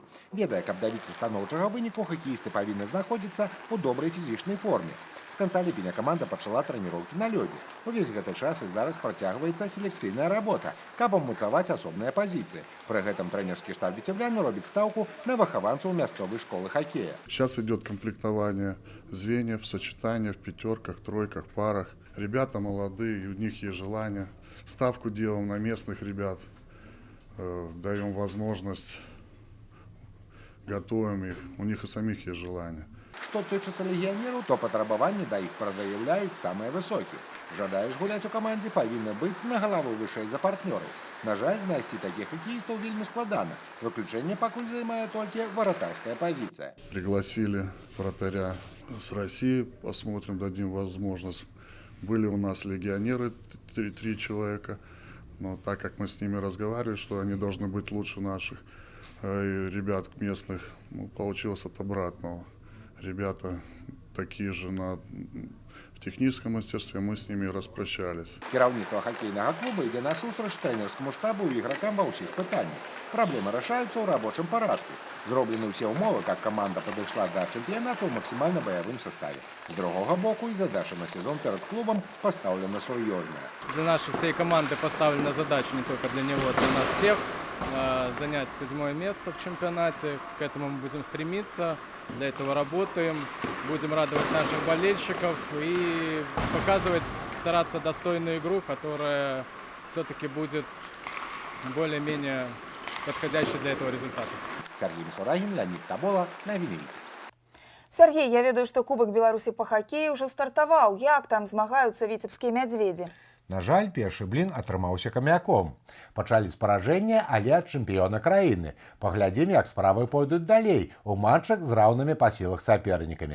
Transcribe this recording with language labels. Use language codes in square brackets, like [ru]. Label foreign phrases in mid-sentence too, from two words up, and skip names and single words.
[be] Ведае, каб дабіцца станоўчага выніку, хакеісты павінны знаходзіцца ў добрай фізічнай форме. З канца ліпеня каманда пачала трэніроўкі на лёдзе. Увесь гэты час і зараз працягваецца селекцыйная работа, каб амацаваць асобныя пазіцыі. Пры гэтым трэнерскі штаб віцеблян робіць стаўку на выхаванцаў мясцовай школы хоккея. [ru] Сейчас идет комплектование звеньев, сочетания в пятерках, тройках, парах. Ребята молодые, у них есть желание. Ставку делаем на местных ребят, даем возможность, готовим их, у них и самих есть желание. [be] Што тычыцца легіянераў, то патрабаванні да іх прадаяўляюць самыя высокія. Жадаеш гуляць у камандзе, павінны быць на галаву вышэй за партнёраў. На жаль, знайсці такіх хакеістаў вельмі складана. Выключэнне пакуль займае толькі варатарская пазіцыя. [ru] Пригласили вратаря с России, посмотрим, дадим возможность. Были у нас легионеры, 3 человека, но так как мы с ними разговаривали, что они должны быть лучше наших ребят местных, получилось от обратного. Ребята такие же в техническом мастерстве, мы с ними распрощались. [be] Кіраўніцтва хакейнага клуба ідзе насустрач трэнерскаму штабу і ігракам ва ўсіх пытаннях. Праблемы рашаюцца ў рабочым парадку. Зроблены ўсе ўмовы, каб каманда падышла да чэмпіянату ў максімальна баявым составе. З другога боку, і задача на сезон перед клубом поставлена сур'ёзная. [ru] Для нашей всей команды поставлена задача не только для него, для нас всех, занять 7-е место в чемпионате. К этому мы будем стремиться. Для этого работаем, будем радовать наших болельщиков и показывать, стараться достойную игру, которая все-таки будет более-менее подходящей для этого результата. Сергей Мисурагин, Леонид Табола, Навіны Витебск. [be] Сергей, я ведаю, што Кубак Беларусі па хакеі ўжо стартаваў. Як там змагаюцца віцебскія мядзведзі? На жаль, першы блін атрымаўся камяком. Пачалі з паражэння, але ад чэмпіёна краіны. Паглядзім, як справы пойдуць далей у матчах з раўнымі па сілах сапернікамі.